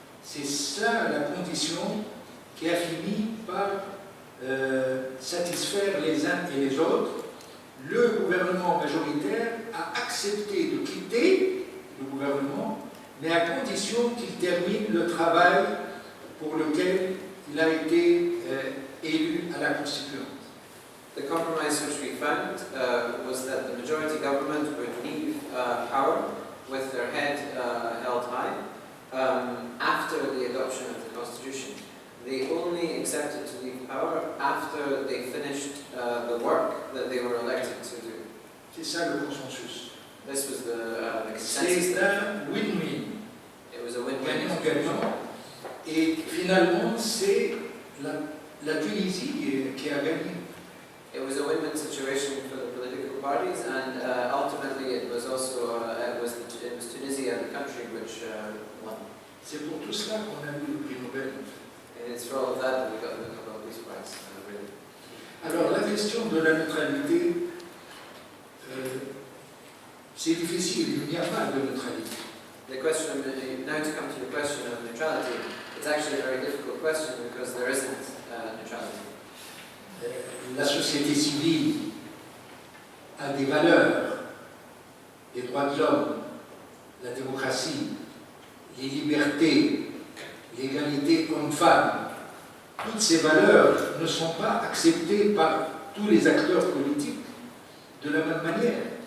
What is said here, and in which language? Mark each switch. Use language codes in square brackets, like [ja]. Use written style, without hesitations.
[fr] C'est ça la condition qui a fini par satisfaire les uns et les autres. Le gouvernement majoritaire a accepté de quitter le gouvernement, mais à condition qu'il termine le travail pour lequel il a été élu à la Constituante. [en] The compromise which we found was that the majority government would leave power with their head held high after the adoption of the Constitution. They only accepted to leave power after they finished the work that they were elected to do. [fr] C'est ça le consensus. [en] This was the consensus. [fr] C'est un win-win. [en] It was a win-win. [fr] Gagnant-gagnant. Et finalement, c'est la Tunisie qui a gagné. [en] It was a win-win situation for the political parties, and ultimately it was also it was Tunisia, the country, which won. [fr] C'est pour tout cela qu'on a eu le prix Nobel. [en] And it's for all of that that we got the Nobel Peace Prize, really. [fr] Alors la question de la neutralité, c'est difficile, il n'y a pas de neutralité. [en] The question, now to come to the question of neutrality, it's actually a very difficult question because there isn't neutrality. [fr] La société civile a des valeurs, les droits de l'homme, la démocratie, les libertés, l'égalité homme-femme. Toutes ces valeurs ne sont pas acceptées par tous les acteurs politiques de la même manière.